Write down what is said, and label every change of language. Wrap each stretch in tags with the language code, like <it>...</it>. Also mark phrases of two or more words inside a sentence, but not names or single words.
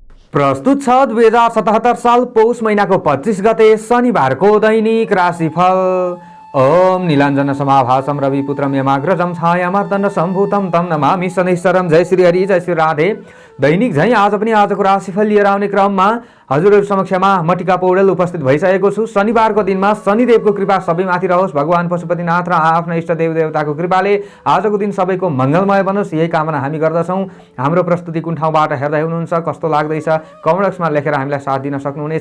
<ne>प्रस्तुत छ 2077 साल पौष महिनाको 25 गते शनिबारको दैनिक राशिफल।</ne> <sa>ओम नीलाञ्जन समाभासम रविपुत्रम यमाग्रजम छायामार्तण्ड सम्भूतम तम नमामि शनैश्वरम।</sa> <ne>जय श्री हरि, जय श्री राधे। दैनिक झैं आज पनि आजको राशिफल लिएर आउने क्रममा हजुरहरु समक्षमा म टिका पौडेल उपस्थित भइसकेको छु। शनिबारको दिनमा शनिदेवको कृपा सबैमाथि रहोस्। भगवान पशुपतिनाथ र आफ्ना इष्ट देव देवताको कृपाले आजको दिन सबैको मङ्गलमय बनोस्, यही कामना हामी गर्दछौँ। हाम्रो प्रस्तुति कुन ठाउँबाट हेर्दै हुनुहुन्छ, कस्तो लाग्दैछ,</ne> <en>comment boxमा</en> <ne>लेखेर हामीलाई साथ दिन सक्नुहुनेछ।</ne>